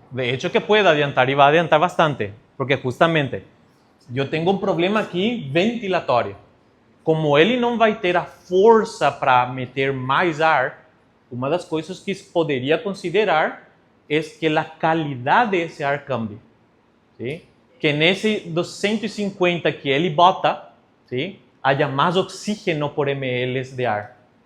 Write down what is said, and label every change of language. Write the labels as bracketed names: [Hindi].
[Spanish] De hecho que puede adiantar y va a adiantar bastante, porque justamente yo tengo un problema aquí ventilatorio. [Portuguese] Como ele não vai ter a força para meter mais ar, uma das coisas que poderia considerar é que a qualidade desse ar cambie. [Spanish] ¿Sí? [Portuguese] Que nesse dos 150 que ele bota, [Spanish] ¿sí?, haya más oxígeno por ml de ar.